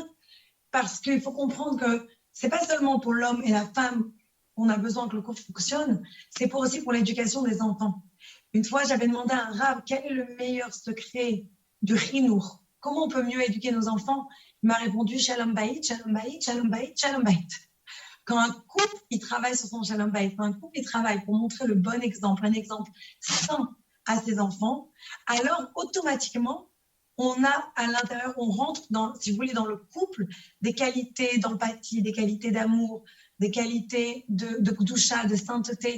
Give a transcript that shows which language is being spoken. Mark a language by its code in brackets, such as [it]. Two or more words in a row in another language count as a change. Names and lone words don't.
[fr] Parce qu'il faut comprendre que c'est pas seulement pour l'homme et la femme qu'on a besoin que le couple fonctionne, c'est aussi pour l'éducation des enfants. Une fois, j'avais demandé à un rav quel est le meilleur secret du chinour. Comment on peut mieux éduquer nos enfants? Il m'a répondu [he] שלום בית, שלום בית, שלום בית, שלום בית. [fr] Quand un couple, il travaille sur son [he] שלום בית, [fr] quand un couple, il travaille pour montrer le bon exemple, un exemple sain à ses enfants, alors automatiquement, on a à l'intérieur, on rentre dans, si vous voulez, dans le couple, des qualités d'empathie, des qualités d'amour, des qualités de doucha, de sainteté.